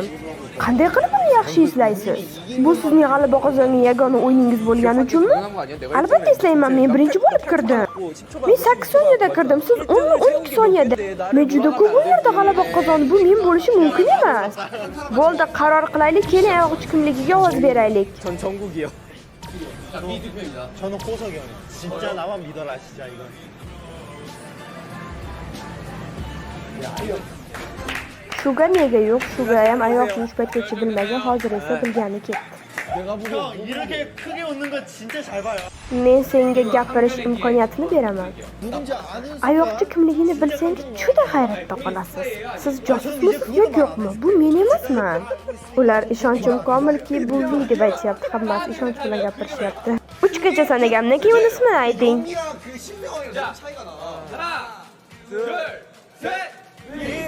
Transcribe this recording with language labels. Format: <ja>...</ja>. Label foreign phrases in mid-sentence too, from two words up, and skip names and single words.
<uz>Qanday qilib buni yaxshi eslaysiz? Bu sizning g'alaba qozongan yagona o'yiningiz bo'lgani uchunmi? Albatta eslayman, men birinchi bo'lib kirdim. Men 8 soniyada kirdim, siz 12 soniyada. Men juda ko'p o'yinlarda g'alaba qozondim, bu men bo'lishi mumkin emas. Bo'ldi, qaror qilaylik, keling ayoqchi kimligiga ovoz beraylik.</uz> <ko>전 정국이요. 저는 호석이 형이에요. 진짜 나만 믿어라 진짜 이건.</ko> <uz>Shuga nega yo'q? Shuga ham ayoqni uch paytgacha bilmagan, hozir esa bilgani ketdi.</uz> <ko>형 이렇게 크게 웃는 거 진짜 잘 봐요.</ko> <uz>Men senga gapirish imkoniyatini beraman. Ayoqchi kimligini bilsangiz juda hayratda qolasiz. Siz josusmisiz yoki yo'qmi? Bu men emasman. Ular ishonchim komilki, bu V deb aytishyapti. Hammasi ishonch bilan gapirishyapti. 3 gacha sanagandan keyin uni ismini ayting.</uz> <ko>그 신명이 너무 차이가 나. 하나, 둘, 셋, 위.</ko>